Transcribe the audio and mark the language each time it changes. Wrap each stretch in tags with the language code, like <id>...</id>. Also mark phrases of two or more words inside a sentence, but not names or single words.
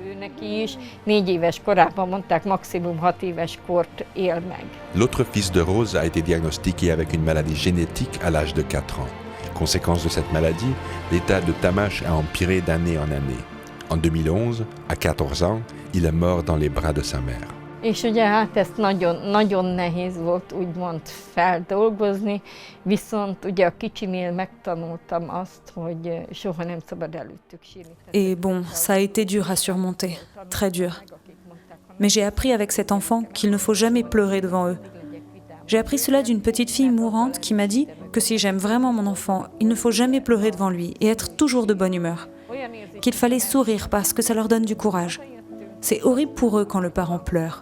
<fr>L'autre fils de Rose a été diagnostiqué avec une maladie génétique à l'âge de 4 ans. Conséquence de cette maladie, l'état de Tamás a empiré d'année en année. En 2011, à 14 ans, il est mort dans les bras de sa mère.</fr> <hu>És ugye hát ezt nagyon nehéz volt úgymond feldolgozni, viszont ugye a kicsinél megtanultam azt, hogy soha nem szabad előttük sírni.</hu> <fr>Et bon, ça a été dur à surmonter, très dur. Mais j'ai appris avec cet enfant qu'il ne faut jamais pleurer devant eux. J'ai appris cela d'une petite fille mourante qui m'a dit que si j'aime vraiment mon enfant, il ne faut jamais pleurer devant lui et être toujours de bonne humeur. Qu'il fallait sourire parce que ça leur donne du courage. C'est horrible pour eux quand le parent pleure.</fr>